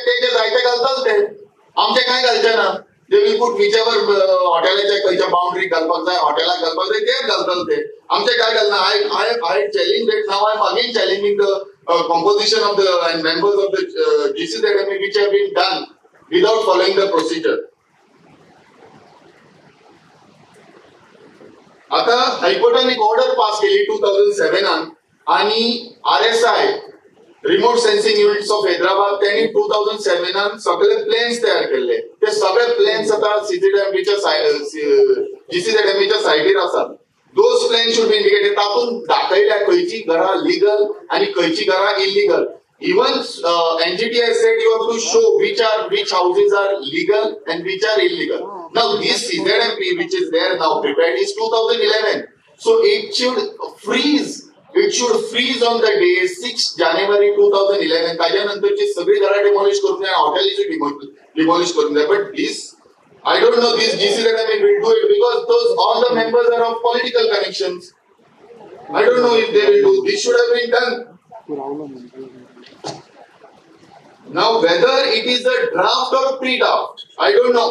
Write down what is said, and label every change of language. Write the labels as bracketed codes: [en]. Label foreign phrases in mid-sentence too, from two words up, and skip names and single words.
[en] They will put whichever hotel boundary hotel I challenge that. Now I am again challenging the composition of the and members of the GCZME which have been done without following the procedure. [mr] आता हायकोर्टान एक ऑर्डर पास केली 2007 आणि RSI [en] Remote Sensing Units of Hyderabad [mr] त्यांनी 2007 सगळे प्लॅन्स तयार केले. [kok] ते सगळे प्लॅन्स आता CZMPच्या GCZMEच्या सायटीर आसात. [en] Those plans should be indicated. [kok] तातूंत दाखयल्या खंयची घरां लीगल आनी खंयची घरां illegal. [en] Even NGT has said you have to show which houses are legal and which are illegal. Now this CZMP which is there now prepared is 2011. So it should freeze. It should freeze on the day 6 January 2011. [kok] त्याच्यानंतरची सगळी घरां demolish करून जाय, [en] hotels demolish [kok] करून जाय. [en] But this, I don't know, this GCZMA will do it because all the members are of political connections. I don't know if they will do. This should have been done. Now whether it is a draft or pre-draft, I don't know.